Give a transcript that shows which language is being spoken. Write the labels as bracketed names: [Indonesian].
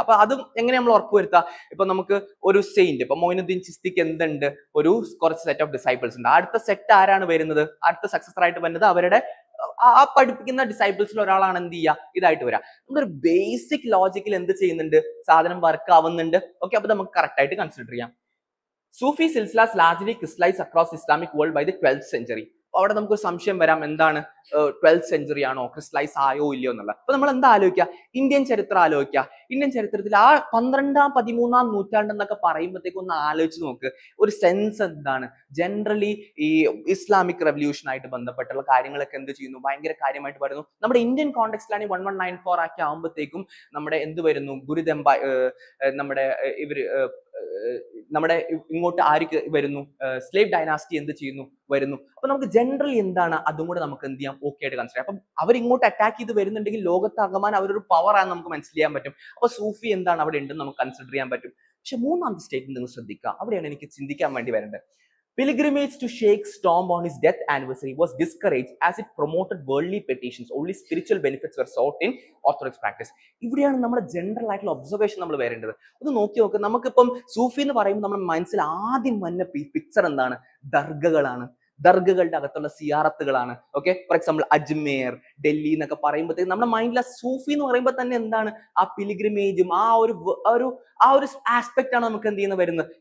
[Malayalam] അപ്പൊ അതും എങ്ങനെ നമ്മൾ ഉറപ്പുവരുത്തുക? ഇപ്പൊ നമുക്ക് ഒരു സെയിന്റ്, ഇപ്പൊ മൊയിനുദ്ദീൻ ചിസ്തിക്ക് എന്തുണ്ട്, ഒരു കുറച്ച് സെറ്റ് ഓഫ് ഡിസൈപ്പിൾസ് ഉണ്ട്. അടുത്ത സെറ്റ് ആരാണ് വരുന്നത്, അടുത്ത സക്സസർ ആയിട്ട് വരുന്നത് അവരുടെ ആ പഠിപ്പിക്കുന്ന ഡിസൈപ്പിൾസിൽ ഒരാളാണ് എന്ത് ചെയ്യുക, ഇതായിട്ട് വരിക. നമ്മളൊരു ബേസിക് ലോജിക്കിൽ എന്ത് ചെയ്യുന്നുണ്ട്, സാധനം വർക്ക് ആവുന്നുണ്ട്. ഓക്കെ, അപ്പൊ നമുക്ക് കറക്റ്റ് ആയിട്ട് കൺസിഡർ ചെയ്യാം. [English] Sufi silsilas largely crystallized across Islamic world by the 12th century. [Malayalam] അവിടെ നമുക്ക് സംശയം വരാം, എന്താണ് 12th സെഞ്ചുറി ആണോ, ക്രിസ്റ്റലൈസ് ആയോ ഇല്ലയോ എന്നുള്ളത്. അപ്പൊ നമ്മൾ എന്താ ആലോചിക്കുക, ഇന്ത്യൻ ചരിത്രം ആലോചിക്കുക. ഇന്ത്യൻ ചരിത്രത്തിൽ ആ 12ാം 13ാം നൂറ്റാണ്ട് എന്നൊക്കെ പറയുമ്പോഴത്തേക്ക് ഒന്ന് ആലോചിച്ച് നോക്ക്. ഒരു സെൻസ് എന്താണ്, ജനറലി ഈ ഇസ്ലാമിക് റെവല്യൂഷൻ ആയിട്ട് ബന്ധപ്പെട്ടുള്ള കാര്യങ്ങളൊക്കെ എന്ത് ചെയ്യുന്നു, ഭയങ്കര കാര്യമായിട്ട് വരുന്നു. നമ്മുടെ ഇന്ത്യൻ കോണ്ടെക്സ്റ്റിലാണ് 1194 ആക്കി ആകുമ്പോഴത്തേക്കും നമ്മുടെ എന്ത് വരുന്നു, ഗുരുദമ്പ നമ്മുടെ ഇവര് നമ്മുടെ ഇങ്ങോട്ട് ആർക്ക് വരുന്നു, സ്ലേവ് ഡൈനാസ്റ്റി എന്ത് ചെയ്യുന്നു, വരുന്നു. അപ്പൊ നമുക്ക് ജനറലി എന്താണ്, അതും കൂടെ നമുക്ക് എന്ത് ചെയ്യാം, ഓക്കെ ആയിട്ട് കൺസിഡർ ചെയ്യാം. അപ്പം അവർ ഇങ്ങോട്ട് അറ്റാക്ക് ചെയ്ത് വരുന്നുണ്ടെങ്കിൽ ലോകത്താകമാൻ അവരൊരു പവർ ആണ് നമുക്ക് മനസ്സിലാക്കാൻ പറ്റും. അപ്പൊ സൂഫി എന്താണ് അവിടെ ഉണ്ടെന്ന് നമുക്ക് കൺസിഡർ ചെയ്യാൻ പറ്റും. പക്ഷെ മൂന്നാമത്തെ സ്റ്റേറ്റ്മെന്റ് നിങ്ങൾ ശ്രദ്ധിക്കുക, അവിടെയാണ് എനിക്ക് ചിന്തിക്കാൻ വേണ്ടി വരേണ്ടത്. [English] Pilgrimage to Sheikh's tomb on his death anniversary was discouraged as it promoted worldly petitions. Only spiritual benefits were sought in orthodox practice. [Malayalam] ഇവിടെയാണ് നമ്മുടെ ജനറൽ ആയിട്ടുള്ള ഒബ്സർവേഷൻ നമ്മൾ വരേണ്ടത്. ഒന്ന് നോക്കി നോക്ക്, നമുക്കിപ്പം സൂഫി എന്ന് പറയുമ്പോൾ നമ്മുടെ മനസ്സിൽ ആദ്യം വന്ന പിക്ചർ എന്താണ്, ദർഗകളാണ്, ദർഗകളുടെ അകത്തുള്ള സിയാറത്തുകളാണ്. Okay, for example Ajmer, Delhi എന്നൊക്കെ പറയുമ്പോഴത്തേക്ക് നമ്മുടെ മൈൻഡിൽ സൂഫി എന്ന് പറയുമ്പോൾ തന്നെ എന്താണ്, ആ പിലിഗ്രിമേജും ആ ഒരു ആസ്പെക്ട് ആണ് നമുക്ക് എന്ത് ചെയ്യുന്നത് വരുന്നത്.